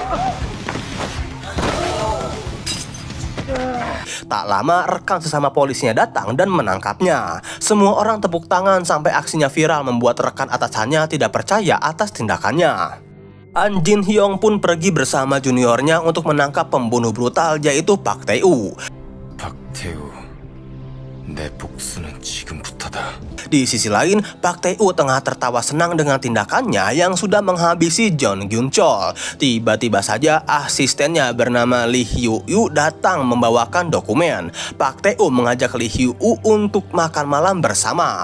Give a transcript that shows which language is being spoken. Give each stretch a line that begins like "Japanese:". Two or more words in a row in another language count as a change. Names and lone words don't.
Indonesian: Tak lama rekan sesama polisinya datang dan menangkapnya. Semua orang tepuk tangan sampai aksinya viral membuat rekan atasannya tidak percaya atas tindakannya. An Jin Hyung pun pergi bersama juniornya untuk menangkap pembunuh brutal yaitu Park Tae-woo.
Korean: Park Tae-woo, 내 복수는 지금부터다.
Indonesian: Di sisi lain, Park Tae-woo tengah tertawa senang dengan tindakannya yang sudah menghabisi Jong Gyu-chol. Tiba-tiba saja asistennya bernama Lee Hyu-woo datang membawakan dokumen. Park Tae-woo mengajak Lee Hyu-woo untuk makan malam bersama.